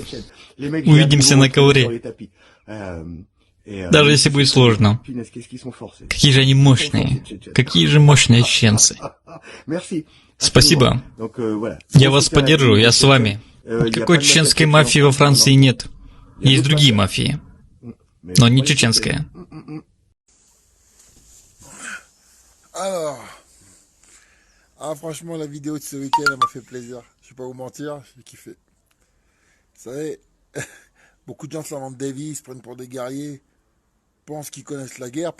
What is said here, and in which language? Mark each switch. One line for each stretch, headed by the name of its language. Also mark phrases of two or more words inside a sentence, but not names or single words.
Russian: Увидимся на ковре. Даже если будет сложно. Какие же они мощные. Какие же мощные чеченцы. Спасибо. Я вас поддерживаю, я с вами. Никакой чеченской мафии во Франции нет. Есть другие мафии. Но не чеченская.
French: Alors, franchement, la vidéo de ce week-end, elle m'a fait plaisir. Je vais pas vous mentir, j'ai kiffé. Vous savez, beaucoup de gens se la vendent des vies, se prennent pour des guerriers, pensent qu'ils connaissent la guerre.